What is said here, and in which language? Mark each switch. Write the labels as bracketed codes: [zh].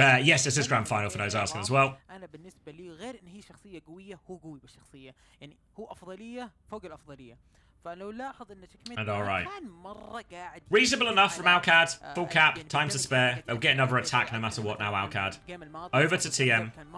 [en] Yes, this is Grand Final for those asking as well. [ar] أنا بالنسبة لي غير إن هي شخصية قوية هو قوي بالشخصية يعني هو أفضلية فوق الأفضلية. [en] And alright. Reasonable enough from Alcad. Full cap, time to spare. They'll get another attack no matter what now, Alcad. Over to TM.